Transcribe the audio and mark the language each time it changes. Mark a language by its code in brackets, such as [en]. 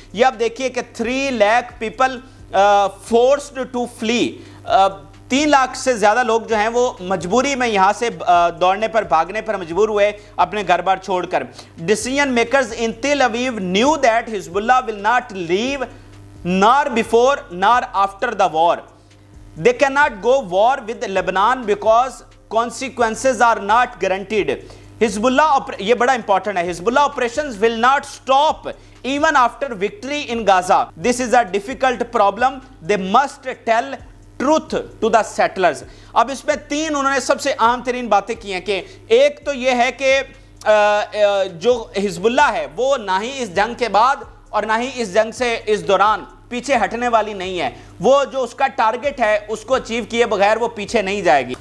[hi] ये आप देखिए कि 3 lakh [en] people forced to flee, [hi] 3 lakh से ज्यादा लोग जो हैं वो मजबूरी में यहां से दौड़ने पर, भागने पर मजबूर हुए अपने घर बार छोड़कर। [en] Decision makers in Tel Aviv knew that Hezbollah will not leave nor before nor after the war. They cannot go war with Lebanon because consequences are not guaranteed. Hezbollah, [hi] ये बड़ा इंपॉर्टेंट है, [en] Hezbollah operations will not stop even after victory in Gaza. This is a difficult problem. They must tell truth to the settlers. [hi] अब इसमें 3 उन्होंने सबसे अहम तरीन बातें की हैं कि एक तो ये है कि जो हिजबुल्लाह है वो ना ही इस जंग के बाद और ना ही इस जंग से इस दौरान पीछे हटने वाली नहीं है। वो जो उसका टारगेट है उसको अचीव किए बगैर वो पीछे नहीं जाएगी।